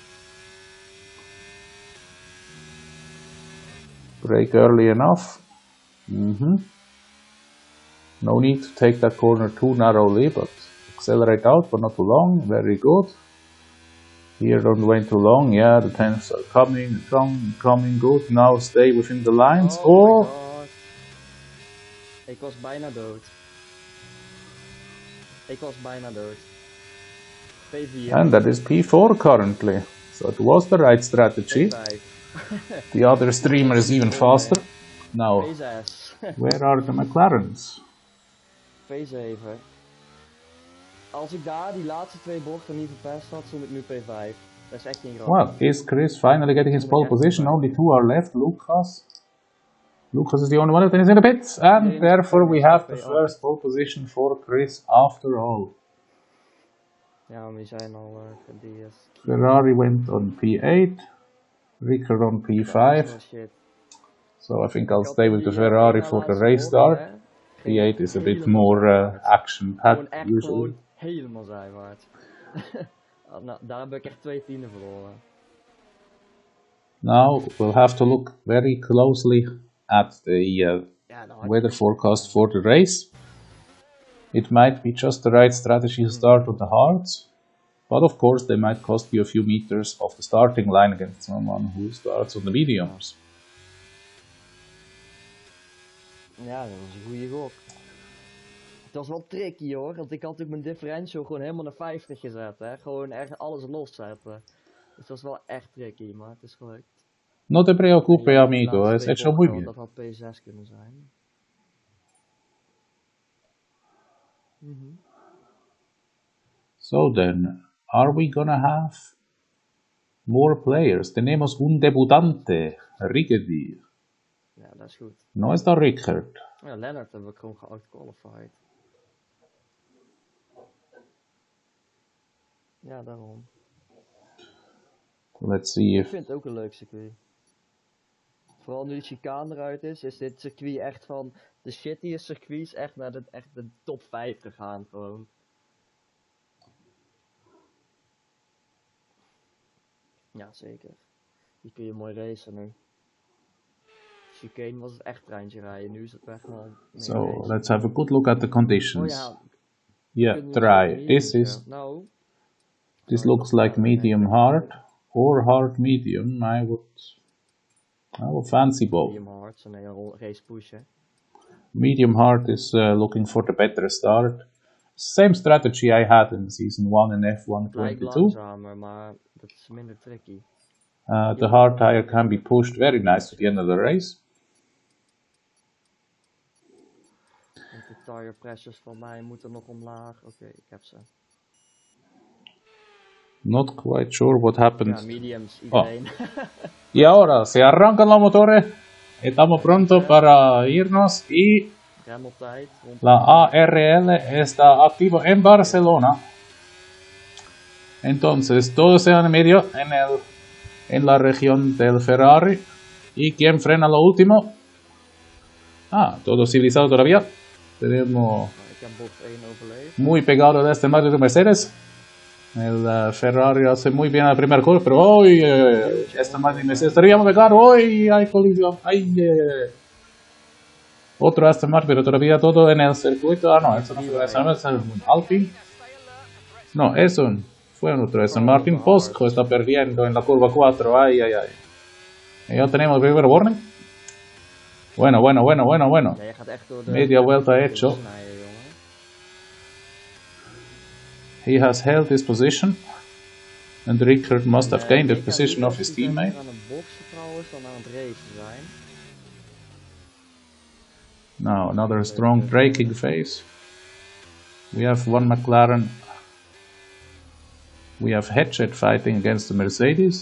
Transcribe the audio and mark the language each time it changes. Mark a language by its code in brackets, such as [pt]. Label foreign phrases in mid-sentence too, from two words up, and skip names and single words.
[en] Brake early enough. No need to take that corner too narrowly, but accelerate out, but not too long. Very good. Here, don't wait too long. Yeah, the 10s are coming, good. Now stay within the lines. [nl] Oh! Ik was bijna dood. P4. [en] And that is P4 currently. So it was the right strategy. The other streamer is even faster. Now, P6. where are the McLarens? P7. [nl] Als ik daar die laatste 2 bochten niet verpest had, stond ik nu P5. Dat is echt geen grap. [en] Well, is Chris finally getting his pole position? Only 2 are left. Lucas is the only one that is in the pits, and therefore we have the first pole position for Chris after all. [nl] Ja, maar die zijn al gedeerd. [en] Ferrari went on P8, Ricker on P5. So I think I'll stay with the Ferrari for the race start. P8 is a bit more action-packed usually. [nl] Gewoon helemaal zijwaarts. Nou, daar heb ik echt 2 tienden verloren. [en] Now we'll have to look very closely at the weather forecast for the race. It might be just the right strategy to start on the hards, but of course they might cost you a few meters off the starting line against someone who starts on the mediums. [nl] Ja, dat was een goede gok. Het was wel tricky hoor, want ik had natuurlijk mijn differential gewoon helemaal naar 50 gezet, hè. Gewoon echt alles loszetten. Dus het was wel echt tricky, maar het is gelukt. [es] No te preocupes, amigo, has hecho muy bien. [nl] Dat had P6 kunnen zijn. [en] So then, are we gonna have more players? [es] Tenemos un debutante, Riggedy. [nl] Ja, dat is goed. [es] No está Rickert. [nl] Ja, Lennart hebben we gewoon geoutqualified. Ja, daarom. [en] Let's see [nl] Ik [en] if... [nl] vind het ook een leuk circuit. Vooral nu de chicane eruit is dit circuit echt van de shittiest circuits echt naar de top 5 gegaan gewoon. Ja, zeker. Hier kun je mooi racen nu. Chicane was het echt treintje rijden, nu is het echt wel... [en] So, let's have a good look at the conditions. [nl] Oh ja. [en] Yeah, try. This looks like medium hard or hard medium. I would fancy both. Medium hard, [nl] zo'n hele race push hè. [en] Medium hard is looking for the better start. Same strategy I had in season 1 in F1 [nl] Lijkt 22. langzamer, maar dat is minder tricky. [en] The hard tire can be pushed very nice to the end of the race. [nl] En de [en] tire pressures [nl] van mij moeten nog omlaag. Oké, ik heb ze. [en] Not quite sure what happened. [nl] Ja, mediums, iedereen. [es] Y ahora se arrancan los motores. Estamos pronto para irnos y [nl] Rem op tijd. [es] la ARL está activo en Barcelona. Entonces todos se van en medio en la región del Ferrari. ¿Y quién frena lo último? Ah, todo civilizado todavía. Tenemos [nl] Ik heb box 1 overleefd. [es] muy pegado de este Mario de Mercedes. El Ferrari hace muy bien la primera curva, pero hoy esta Mario de Mercedes estaríamos a pegar. Hoy hay colisión. Ay, Otro Aston Martin, pero todavía todo en el circuito. Ah, no, eso no fue un Alpine. No, eso fue otro Aston Martin. Bosco está perdiendo en la curva 4. Ay, ay, ay. Y ya tenemos el primer warning. Bueno. [nl] Ja, je gaat echt door de [es] Media vuelta hecho. [nl] snijden, jongen. [en] He has held his position. And Rickard must have gained the [nl] Ik ga [en] position [nl] liever [en] of his [nl] echt die [en] teammate. [nl] aan het boksen trouwens dan aan het racen zijn. [en] Now another strong braking phase. We have one McLaren. We have Hatchet fighting against the Mercedes.